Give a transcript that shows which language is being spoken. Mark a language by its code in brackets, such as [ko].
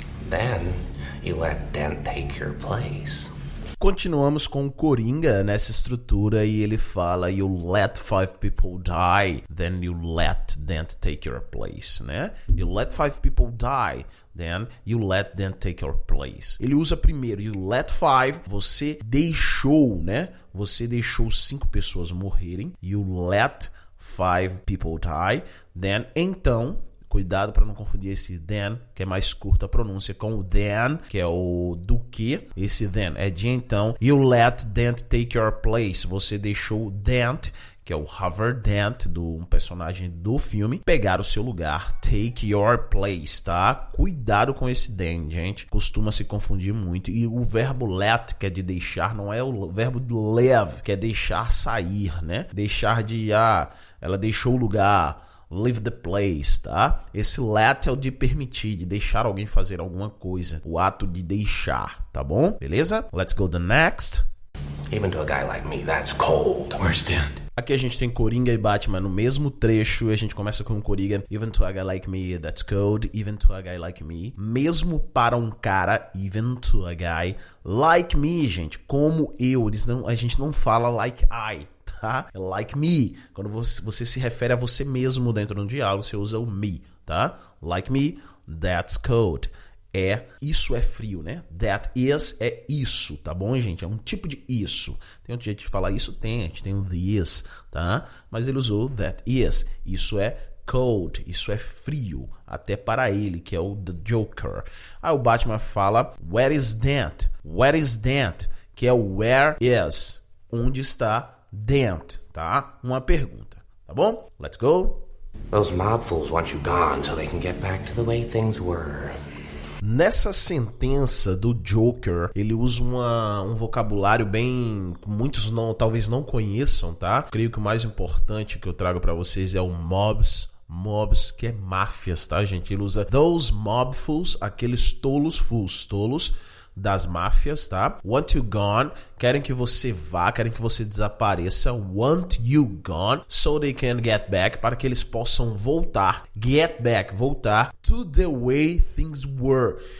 [en] Then you let Dent take your place. [pt] Continuamos com o Coringa nessa estrutura e ele fala [en] you let 5 people die, then you let Dent take your place, [pt] né? [en] You let 5 people die, then you let Dent take your place. [pt] Ele usa primeiro [en] you let 5, [pt] você deixou, né? Você deixou 5 pessoas morrerem. [en] You let 5 people die, then [pt] então cuidado para não confundir esse then, que é mais curta a pronúncia, com o then, que é o do que. Esse then é de então. [en] You let Dent take your place. [pt] Você deixou Dent, que é o Hoover Dent, um personagem do filme, pegar o seu lugar. [en] Take your place, [pt] tá? Cuidado com esse then, gente. Costuma se confundir muito. E o verbo let, que é de deixar, não é o verbo de leave, que é deixar sair, né? Deixar de, ela deixou o lugar. [en] Leave the place, [pt] tá? Esse let é o de permitir, de deixar alguém fazer alguma coisa. O ato de deixar, tá bom? Beleza? [en] Let's go to the next. Even to a guy like me, that's cold. Where's Dent? [pt] Aqui a gente tem Coringa e Batman no mesmo trecho. A gente começa com o Coringa. [en] Even to a guy like me, that's cold. Even to a guy like me. [pt] Mesmo para um cara, [en] even to a guy like me, [pt] gente. Como eu. A gente não fala [en] like I. [pt] Tá? Like me, quando você se refere a você mesmo dentro de um diálogo, você usa o me, tá? [en] Like me, that's cold. [pt] isso é frio, né? [en] That is [pt] é isso, tá bom, gente? É um tipo de isso. Tem outro jeito de falar isso? Tem, a gente tem um this, tá? Mas ele usou that is. Isso é cold, isso é frio, até para ele, que é o The Joker. Aí o Batman fala, [en] where is Dent? Where is Dent? [pt] Que é o where is. Onde está Dent, tá? Uma pergunta, tá bom? [en] Let's go. Those mob fools want you gone so they can get back to the way things were. [pt] Nessa sentença do Joker, ele usa um vocabulário bem... muitos talvez não conheçam, tá? Creio que o mais importante que eu trago pra vocês é o mobs, que é máfias, tá, gente? Ele usa [en] those mob fools, [pt] aqueles tolos das máfias, tá? [en] Want you gone, [pt] querem que você vá, querem que você desapareça. [en] Want you gone, so they can get back, [pt] para que eles possam voltar. [en] Get back, voltar to the way things were.